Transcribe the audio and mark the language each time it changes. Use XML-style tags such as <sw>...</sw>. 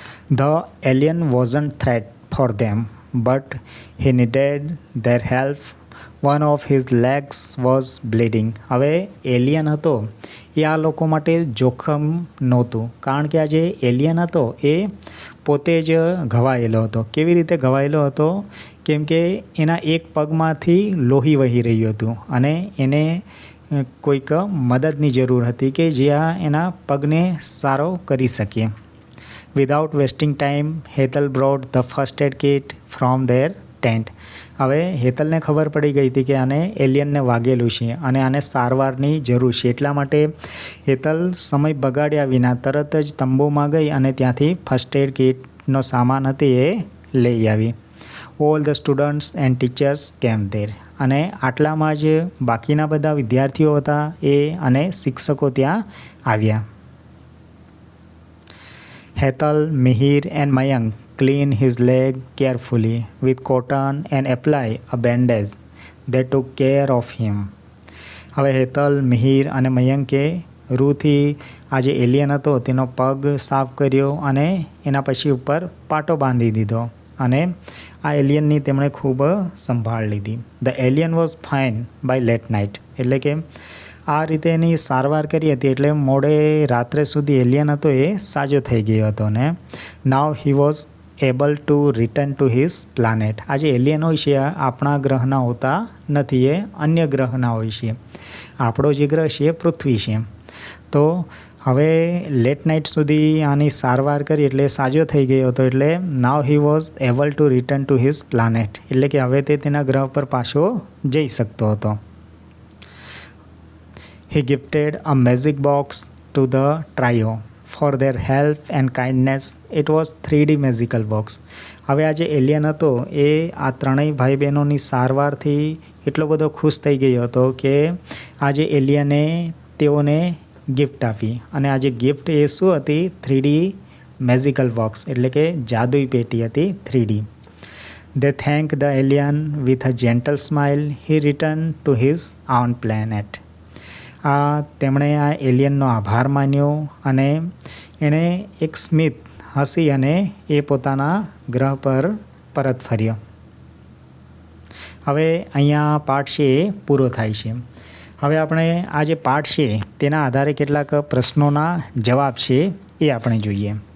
<en>The alien wasn't threat for them, but he needed their help. One of his legs was bleeding.</en> <gu>હવે alien હતો એ આ લોકો માટે જોખમ નહોતું, કારણ કે આ જે એલિયન હતો એ પોતે જ ઘવાયેલો હતો. કેવી રીતે ઘવાયેલો હતો? કેમ કે એના એક પગમાંથી લોહી વહી રહ્યું હતું અને એને કોઈક મદદની જરૂર હતી કે જે આ એના પગને સારો કરી શકે.</gu> <en>Without wasting time, Hetal brought the first aid kit from their tent.</en> <gu>હવે હેતલને ખબર પડી ગઈ હતી કે આને એલિયનને વાગેલું છે અને આને સારવારની જરૂર છે. એટલા માટે હેતલ સમય બગાડ્યા વિના તરત જ તંબુમાં ગઈ અને ત્યાંથી ફર્સ્ટ એડ કિટનો સામાન હતી એ લઈ આવી.</gu> <en>All the students and teachers came there.</en> <gu>અને આટલામાં જ બાકીના બધા વિદ્યાર્થીઓ હતા એ અને શિક્ષકો ત્યાં આવ્યા.</gu> <en>Hetal, Mihir and Mayank clean his leg carefully with cotton and apply a bandage. They took care of him.</en> <gu>હવે હેતલ, મિહિર અને મયંકે રૂથી આ જે એલિયન હતો તેનો પગ સાફ કર્યો અને એના પછી ઉપર પાટો બાંધી દીધો અને આ એલિયનની તેમણે ખૂબ સંભાળ લીધી.</gu> <en>The alien was fine by late night.</en> <gu>એટલે કે આ રીતે એની સારવાર કરી હતી એટલે મોડે રાત્રે સુધી એલિયન હતો એ સાજો થઈ ગયો હતો ને</gu> <en>Now he was able to return to his planet.</en> <gu>આ જે એલિયન હોય છે આપણા ગ્રહના હોતા નથી, એ અન્ય ગ્રહના હોય છે. આપણો જે ગ્રહ છે એ પૃથ્વી છે. તો હવે લેટ નાઇટ સુધી આની સારવાર કરી એટલે સાજો થઈ ગયો હતો એટલે</gu> <en>Now he was able to return to his planet.</en> <gu>એટલે કે હવે તે તેના ગ્રહ પર પાછો જઈ શકતો હતો.</gu> <en>He gifted a magic box to the trio for their help and kindness. It was 3D magical box.</en> <gu>હવે આ જે એલિયન હતો એ આ ત્રણેય ભાઈ બહેનોની સારવારથી એટલો બધો ખુશ થઈ ગયો હતો કે આ જે એલિયને તેઓને ગિફ્ટ આપી અને આ જે ગિફ્ટ એ શું હતી? 3D મેજિકલ બોક્સ એટલે કે જાદુઈ પેટી હતી 3D.</gu> <en>They thanked the alien with a gentle smile. He returned to his own planet.</en> <gu>તેમણે આ એલિયનનો આભાર માન્યો અને એણે એક સ્મિત હસી અને એ પોતાના ગ્રહ પર પરત ફર્યો. હવે અહીંયા પાઠ છે એ પૂરો થાય છે. હવે આપણે આ જે પાઠ છે તેના આધારે કેટલાક પ્રશ્નોના જવાબ છે એ આપણે જોઈએ.</gu>